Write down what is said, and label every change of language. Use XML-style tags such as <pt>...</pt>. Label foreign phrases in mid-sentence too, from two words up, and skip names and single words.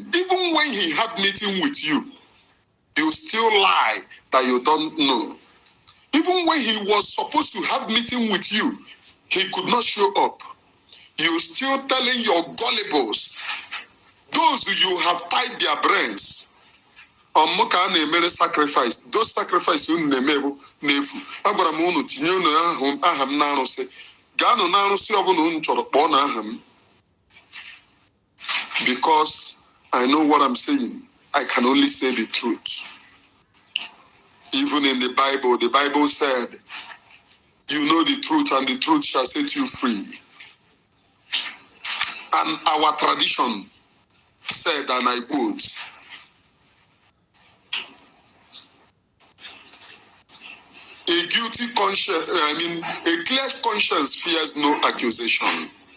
<en>Even when he had meeting with you, you still lie that you don't know. Even when he was supposed to have meeting with you, he could not show up. You're still telling your gullibles, those you have tied their brains</en> <ig>ọmụka a na-emere</ig> <en>sacrifice. Those sacrifice</en> <ig>unu na-eme bụ n'efu. Agwara m unu tinye unu aha m n'arụsị. Gaanụ n'arụsị ọbụla unu chọrọ kpọọ na aha m.</ig> <en>Because I know what I'm saying. I can only say the truth. Even in the Bible said, you know the truth and the truth shall set you free. And our tradition said, and I quote, a guilty conscience, a clear conscience fears no accusation.</en>